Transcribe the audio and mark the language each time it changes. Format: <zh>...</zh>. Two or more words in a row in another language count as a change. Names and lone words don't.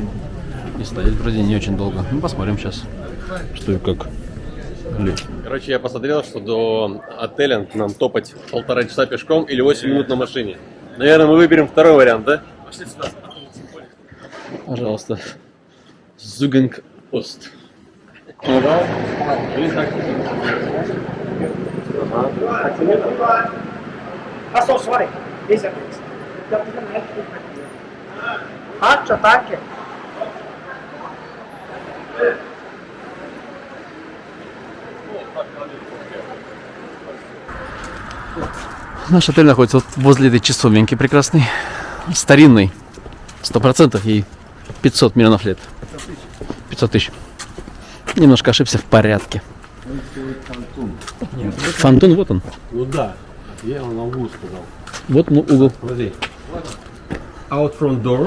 <ru>И стоять вроде не очень долго. Ну, посмотрим сейчас, что и как. Короче, я посмотрел, что до отеля нам топать 1,5 часа пешком или 8 минут на машине. Наверное, мы выберем второй вариант, да? Пошли сюда. Пожалуйста. Зюгенг-Ост.</ru> <de>Achso, sorry. Ist ja nichts. Ich glaube, dieser Mensch ist mit dir. Hatscha, danke.</de> <ru>Наш отель находится вот возле этой часовенки прекрасной. Старинный. 100% ей 500 миллионов лет. 500 тысяч. Немножко ошибся в порядке. Фонтун, вот он. Ну да, я вам на углу сказал. Вот ну, угол. Смотри.</ru> <en>Out front door.</en>